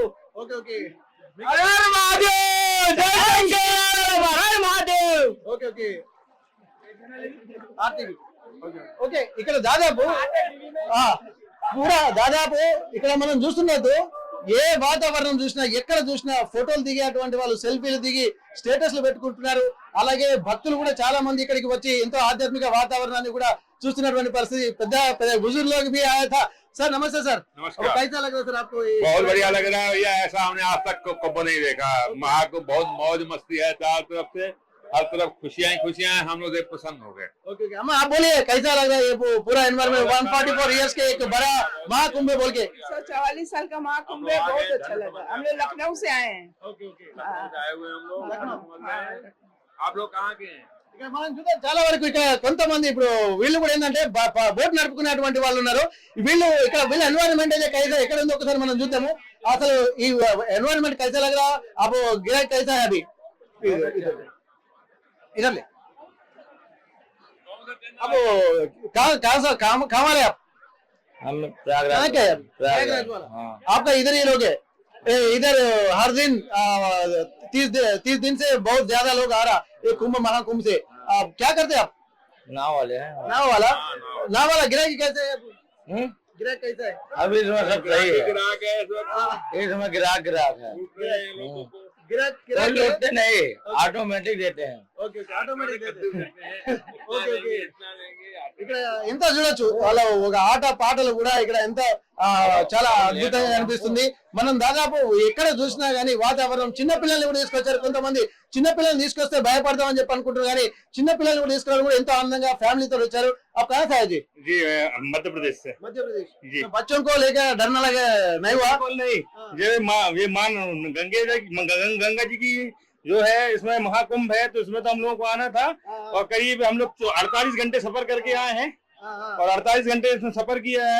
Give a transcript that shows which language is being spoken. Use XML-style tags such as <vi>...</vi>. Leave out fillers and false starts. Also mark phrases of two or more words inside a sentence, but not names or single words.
<en>okay okay okay okay</en> <te>ఆర్టీవీ ఓకే ఇక్కడ దాదాపు దాదాపు ఇక్కడ మనం చూస్తున్నట్టు ఏ వాతావరణం చూసినా ఎక్కడ చూసినా ఫోటోలు దిగేటువంటి వాళ్ళు సెల్ఫీలు దిగి స్టేటస్లు పెట్టుకుంటున్నారు. అలాగే భక్తులు కూడా చాలా మంది ఇక్కడికి వచ్చి ఎంతో ఆధ్యాత్మిక వాతావరణాన్ని కూడా చూస్తున్నటువంటి పరిస్థితి.</te> <hi>పెద్ద बुजुर्ग लोग भी आया था. सर नमस्ते सर. नमस्कार. कैसा लग रहा है सर आपको? बहुत बढ़िया लग रहा है भैया, ऐसा हमने आज तक कभी नहीं देखा। वहाँ को बहुत मौज मस्ती है चारों तरफ से, हर तरफ खुशियां ही खुशियां हैं। हम लोग देख पसंद हो गए।</hi> <en>okay okay</en> <hi>अम्मा आप बोलिए कैसा लग रहा है ये पूरा एनवायरमेंट 144 इयर्स के एक बड़ा महाकुंभ बोल के? 144 साल का महाकुंभ है, बहुत अच्छा लगा। हम लोग लखनऊ से आए हैं।</hi> <en>okay okay</en> <hi>आए हुए हम लोग। आप लोग कहाँ के हैं?</hi> <te>ఇక్కడ మనం చూద్దాం చాలా వరకు ఇక్కడ కొంతమంది ఇప్పుడు వీళ్ళు కూడా ఏంటంటే బోట్ నడుపుకునేటువంటి వాళ్ళు ఉన్నారు. వీళ్ళు ఇక్కడ వీళ్ళ ఎన్వైరన్మెంట్ అయితే కైసా ఎక్కడ ఉందో ఒకసారి మనం చూద్దాము. అసలు ఈ ఎన్వైరన్మెంట్</te> <hi>कैसा लग रहा अब गिराक कैसा है अभी इधर ले अब कहाँ वाले आप? हम कहाँ के हैं? प्रयागराज वाला आपका इधर ही लोग है इधर हर दिन 30 दिन से बहुत ज्यादा लोग आ रहा ये कुंभ महाकुंभ से. आप क्या करते हैं आप? नाव वाले हैं। नाव वाला गिराकी कैसे है? गिराक कैसा है? अभी इसमें सब सही है, ग्राहक है इस वक्त। इसमें ग्राहक है। गिराक कोई लेते नहीं, ऑटोमेटिक देते हैं।</hi> <en>okay okay automatic okay okay</en> <te>ఇక్కడ ఎంత చూడొచ్చు వాళ్ళ ఒక ఆట పాటలు కూడా ఇక్కడ ఎంత చాలా అద్భుతంగా అనిపిస్తుంది. మనం దాదాపు ఎక్కడ చూసినా గానీ వాతావరణం చిన్న పిల్లల్ని కూడా తీసుకొచ్చారు. కొంతమంది చిన్న పిల్లల్ని తీసుకొస్తే భయపడతామని చెప్పి అనుకుంటారు కానీ చిన్న పిల్లల్ని కూడా తీసుకురావడం కూడా ఎంతో ఆనందంగా ఫ్యామిలీతో వచ్చారు.</te> <hi>आप कहाँ से आए जी? जी मध्य प्रदेश से। मध्य प्रदेश जी। तो बच्चों को लेकर डरना लगे नहीं हुआ? नहीं, ये मान गंगा जी की जो है इसमें महाकुंभ है, तो इसमें तो हम लोगों को आना था। और करीब हम लोग 48 घंटे सफर करके आए हैं और 48 घंटे इसमें सफर किया है।</hi>